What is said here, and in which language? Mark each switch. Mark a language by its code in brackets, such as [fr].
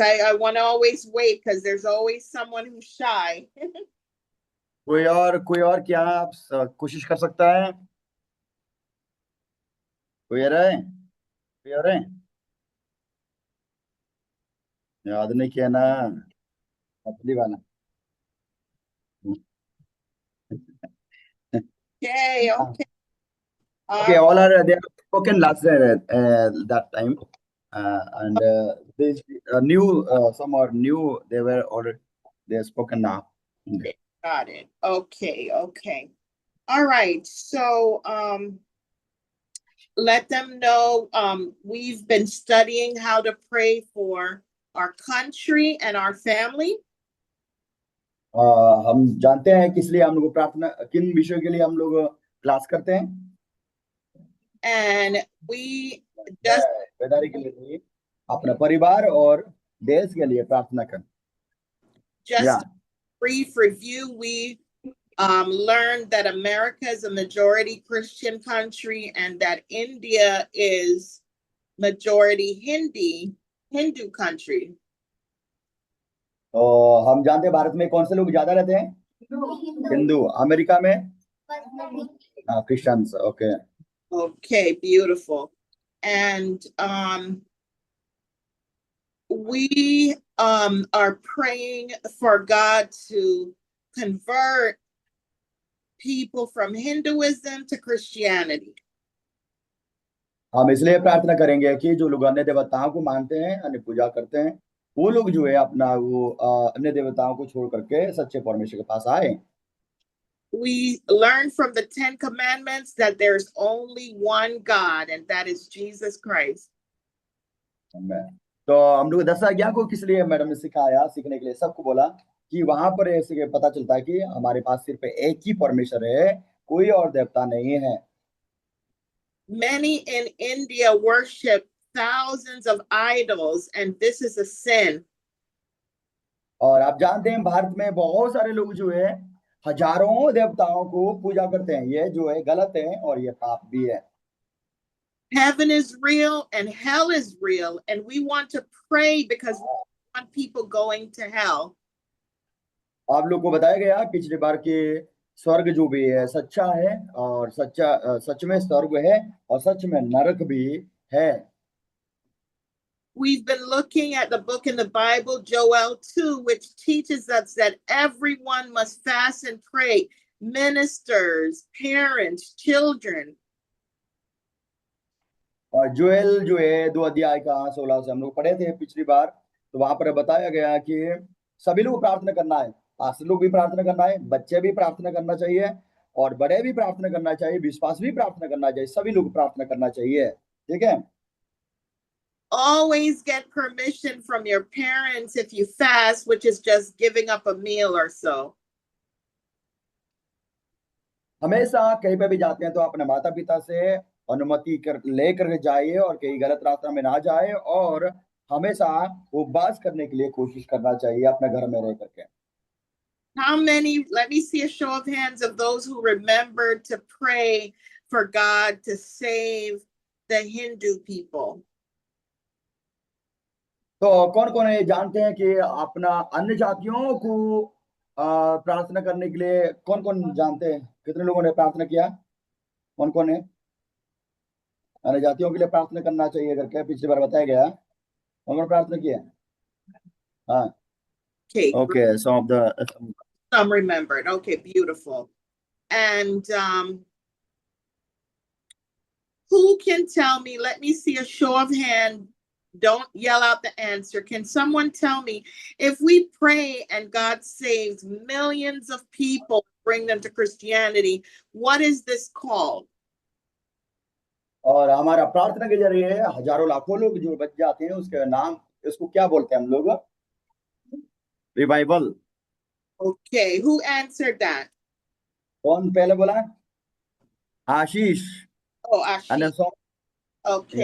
[en] I want to always wait because there's always someone who's shy. [hi] कोई और क्या आप कोशिश कर सकता है कोई और है याद नहीं किया ना असली वाला [en] Okay, okay. Okay, all are they are spoken last that time, and this new some are new. They were already they are spoken now. Got it. Okay, okay. All right. So let them know we've been studying how to pray for our country and our family. [hi] हम जानते हैं किस लिए हम लोग प्रार्थना किन विषयों के लिए हम लोग क्लास करते हैं [en] And we just [hi] बेदारी के लिए अपना परिवार और देश के लिए प्रार्थना करें [en] just brief review. We learned that America is a majority Christian country and that India is majority Hindu country. [hi] तो हम जानते हैं भारत में कौन से लोग ज्यादा रहते हैं हिंदू अमेरिका में Christians okay [en] Okay, beautiful. And we are praying for God to convert people from Hinduism to Christianity. [hi] हम इसलिए प्रार्थना करेंगे कि जो लोग अन्य देवताओं को मानते हैं अन्य पूजा करते हैं वो लोग जो है अपना वो अन्य देवताओं को छोड़ करके सच्चे परमेश्वर के पास आए [en] We learned from the 10 commandments that there's only one God, and that is Jesus Christ. [hi] तो हम लोग 10 आज्ञा को किस लिए मैडम ने सिखाया सीखने के लिए सबको बोला कि वहां पर ऐसे पता चलता है कि हमारे पास सिर्फ एक ही परमेश्वर है कोई और देवता नहीं है [en] Many in India worship thousands of idols, and this is a sin. [hi] और आप जानते हैं भारत में बहुत सारे लोग जो है हजारों देवताओं को पूजा करते हैं ये जो है गलत है और ये पाप भी है [en] Heaven is real and hell is real, and we want to pray because we want people going to hell. [hi] आप लोग को बताया गया पिछली बार कि स्वर्ग जो भी है सच्चा है और सच में स्वर्ग है और सच में नरक भी है [en] We've been looking at the book in the Bible, Joel 2, which teaches us that everyone must fast and pray, ministers, parents, children. [hi] और जोएल जो है 2 अध्याय का 16 से हम लोग पढ़े थे पिछली बार तो वहां पर बताया गया कि सभी लोग प्रार्थना करना है पास्टर लोग भी प्रार्थना करना है बच्चे भी प्रार्थना करना चाहिए और बड़े भी प्रार्थना करना चाहिए विश्वास भी प्रार्थना करना चाहिए सभी लोग प्रार्थना करना चाहिए ठीक है [en] Always get permission from your parents if you fast, which is just giving up a meal or so. [hi] हमेशा कहीं पे भी जाते हैं तो अपने माता पिता से अनुमति लेकर जाइए और कहीं गलत रास्ता में ना जाए और हमेशा उपवास करने के लिए कोशिश करना चाहिए अपने घर में रह करके [en] How many, let me see a show of hands of those who remembered to pray for God to save the Hindu people. [hi] तो कौन कौन है जानते हैं कि अपना अन्य जातियों को प्रार्थना करने के लिए कौन कौन जानते हैं कितने लोगों ने प्रार्थना किया कौन कौन है अन्य जातियों के लिए प्रार्थना करना चाहिए करके पिछली बार बताया गया कौन कौन प्रार्थना किया हाँ, [en] Okay, okay, some of the some remembered. Okay, beautiful. And who can tell me? Let me see a show of hand. Don't yell out the answer. Can someone tell me if we pray and God saves millions of people, bring them to Christianity, what is this called? [hi] और हमारा प्रार्थना के जरिए हजारों लाखों लोग जो बच जाते हैं उसके नाम, इसको क्या बोलते हैं हम लोग? [en] Revival. Okay, who answered that? [hi] कौन पहले बोला? आशीष। [en] Oh, Ashish. Okay.